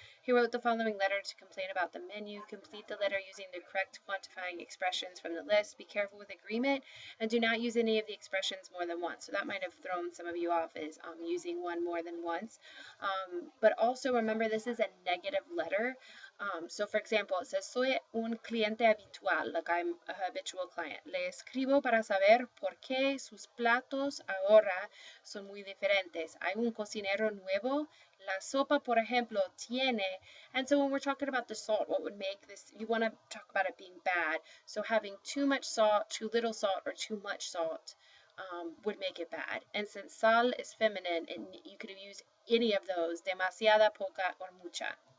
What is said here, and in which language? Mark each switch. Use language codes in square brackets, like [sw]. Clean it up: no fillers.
[en] He wrote the following letter to complain about the menu. Complete the letter using the correct quantifying expressions from the list. Be careful with agreement and do not use any of the expressions more than once. So that might have thrown some of you off, is using one more than once. But also remember, this is a negative letter. So for example, it says, [es] soy un cliente habitual, [en] like I'm a habitual client. [es] Le escribo para saber por qué sus platos ahora son muy diferentes. Hay un cocinero nuevo. La sopa, por ejemplo, tiene, [en] and so when we're talking about the salt, what would make this, you want to talk about it being bad. So having too much salt, too little salt, or too much salt would make it bad. And since sal is feminine, and you could have used any of those, demasiada, poca, or mucha.